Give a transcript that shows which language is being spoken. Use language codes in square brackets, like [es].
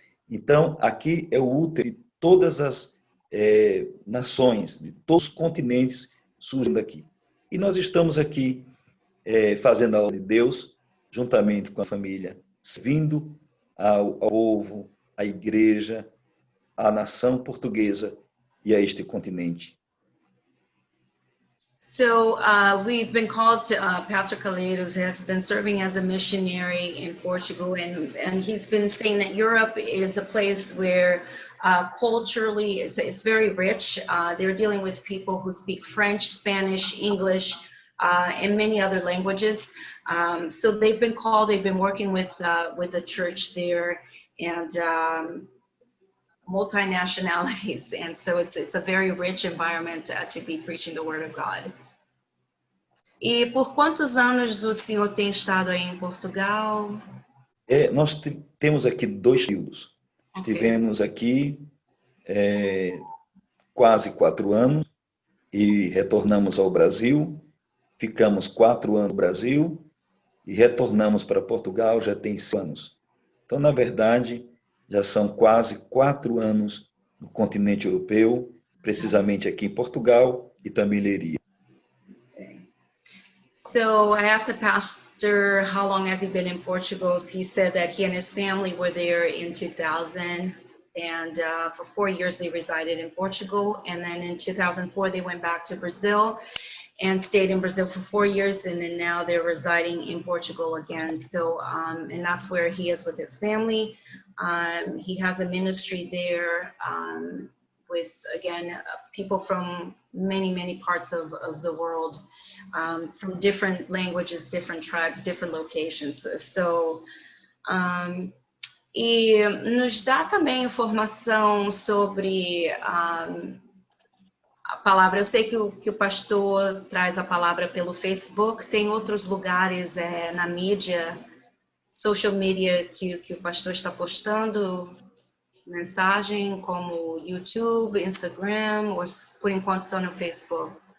[pt] Então, aqui é o útero de todas as nações, de todos os continentes surgem daqui. E nós estamos aqui fazendo a obra de Deus, juntamente com a família, servindo ao povo, à igreja, à nação portuguesa e a este continente. [en] So we've been called to, Pastor Calheiros has been serving as a missionary in Portugal, and he's been saying that Europe is a place where culturally it's very rich. They're dealing with people who speak French, Spanish, English, and many other languages. So they've been called, they've been working with the church there, and multi-nationalities, and so it's a very rich environment to be preaching the word of God. [pt] E por quantos anos o senhor tem estado aí em Portugal? Nós temos aqui 2 períodos. Okay. Estivemos aqui quase 4 anos e retornamos ao Brasil. Ficamos 4 anos no Brasil e retornamos para Portugal já tem 5 anos. Então, na verdade, já são quase 4 anos no continente europeu, precisamente aqui em Portugal e também Leiria. [en] So I asked the pastor how long has he been in Portugal. He said that he and his family were there in 2000, and for 4 years they resided in Portugal, and then in 2004 they went back to Brazil and stayed in Brazil for 4 years, and then now they're residing in Portugal again. So, and that's where he is with his family. He has a ministry there with, again, people from many parts of the world, from different languages, different tribes, different locations. [pt] So, e nos dá também informação sobre a palavra. Eu sei que o pastor traz a palavra pelo Facebook, tem outros lugares na mídia, [en] social media, [pt] que o pastor está postando mensagem, como YouTube, Instagram, ou por enquanto só no Facebook?